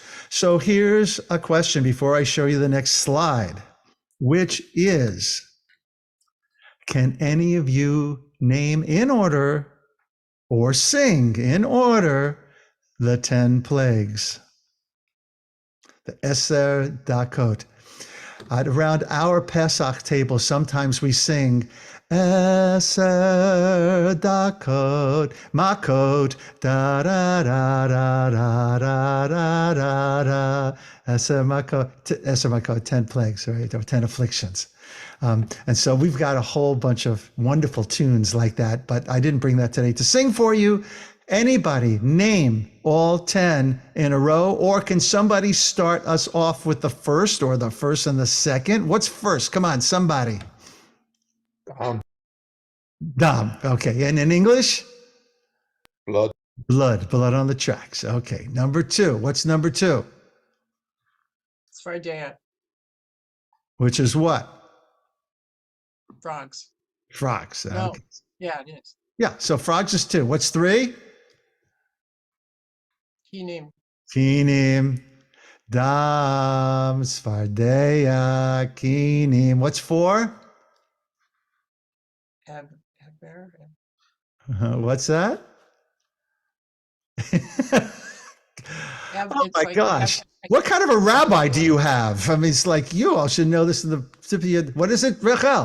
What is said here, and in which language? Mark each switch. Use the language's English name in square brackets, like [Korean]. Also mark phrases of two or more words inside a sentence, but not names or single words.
[English] So here's a question before I show you the next slide, which is, can any of you name in order or sing in order the 10 plagues? The [Hebrew] עשר דכות. [English] Around our Pesach table, sometimes we sing [Hebrew] עשר דכות, מכות, [English] da da da da da da da da da. [Hebrew] עשר מכות, [English] 10 plagues, right? Or 10 afflictions. And so we've got a whole bunch of wonderful tunes like that, but I didn't bring that today to sing for you. Anybody name all 10 in a row, or can somebody start us off with the first or the first and the second? What's first? Come on, somebody. Dam. Okay. And in English? Blood. Blood on the tracks. Okay. Number 2. What's number 2? Svardeya. Which is what? Frogs. Frogs. No. Okay. Yeah, it is. Yeah. So frogs is 2. What's 3? Kinim. [Hebrew] כינים. דם. צפרדע. כינים. [English] What's 4? Heber. What's that? Oh my gosh. What kind of a rabbi do you have? I mean, it's like you all should know this in the tip of your, what is it, Rachel?